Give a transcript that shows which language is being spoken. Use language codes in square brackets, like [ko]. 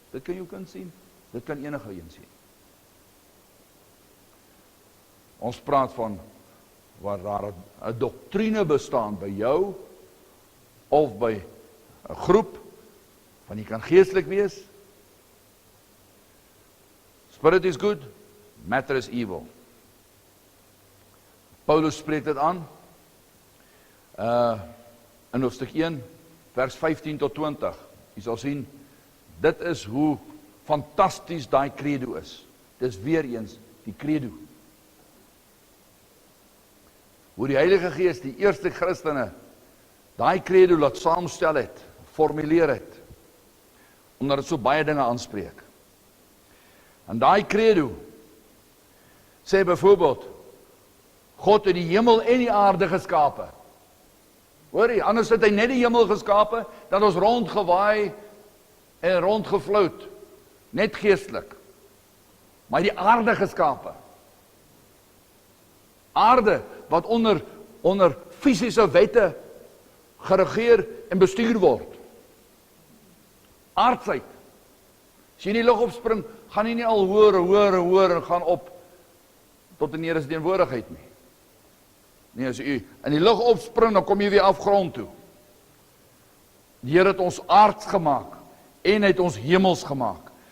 [af] Dit kan jou kind sien, dit kan enige een sien. Ons praat van, waar daar 'n doktrine bestaan by jou, of by 'n groep, van jy kan geestelik wees. [en] Spirit is good, matter is evil. [af] Paulus spreek dit aan, in hoofstuk 1, vers 15 tot 20. Jy sal sien, dit is hoe fantasties daai credo is. Dis weer eens die credo. Hoe die Heilige Gees die eerste Christene daai credo laat saamstel het, formuleer het, omdat dit so baie dinge aanspreek. En daai credo sê byvoorbeeld, God het die hemel en die aarde geskape. Hoor jy, anders het hy net die hemel geskape, dan ons rondgewaai en rondgevloot, net geestelik. Maar die aarde geskape. Aarde wat onder fisiese wette geregeer en bestuur word. Aardsheid. As jy in die lug opspring, gaan jy nie al hoor en gaan op tot in Here se teenwoordigheid nie. Nee, as jy in die lug opspring, dan kom jy weer af grond toe. Die Here het ons aards gemaak en het ons hemels gemaak.